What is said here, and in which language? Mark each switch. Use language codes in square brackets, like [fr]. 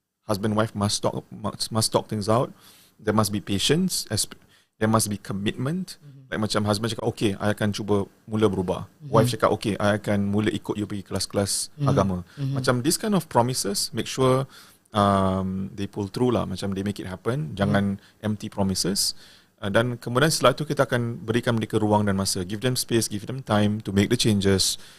[en] Husband wife must talk things out. There must be patience. There must be commitment. Like macam husband cakap, okay, I [ms] akan cuba mula berubah. Wife cakap, okay, I akan mula ikut you pergi kelas-kelas agama. [en] Macam this kind of promises, make sure they pull through lah. Macam they make it happen. [ms] Jangan [en] empty promises. [ms] Dan kemudian setelah itu kita akan berikan mereka ruang dan masa. [en] Give them space, give them time to make the changes.